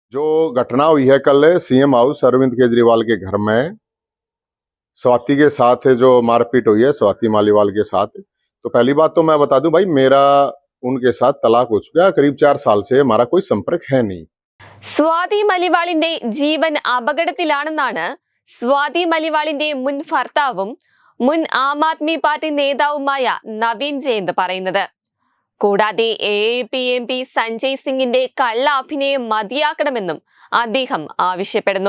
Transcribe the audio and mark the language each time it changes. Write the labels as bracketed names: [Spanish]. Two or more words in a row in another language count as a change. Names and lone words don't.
[Hindi] जो घटना हुई है कल सीएम हाउस अरविंद केजरीवाल के घर में स्वाति के साथ जो मारपीट हुई है स्वाति मालीवाल के साथ, तो पहली बात तो मैं बता दूं भाई, मेरा उनके साथ तलाक हो चुका है। करीब 4 साल से हमारा कोई संपर्क है नहीं। [Malayalam] സ്വാതി മലിവാളിന്റെ ജീവൻ അപകടത്തിലാണെന്നാണ് സ്വാതി മലിവാളിന്റെ മുൻ ഭർത്താവും മുൻ ആം ആദ്മി പാർട്ടി നേതാവുമായ നവീൻ ജയന്ത് പറയുന്നത്. കൂടാതെ AAP സഞ്ജയ് സിംഗിന്റെ കള്ള അഭിനയം മതിയാക്കണമെന്നും അദ്ദേഹം ആവശ്യപ്പെടുന്നു.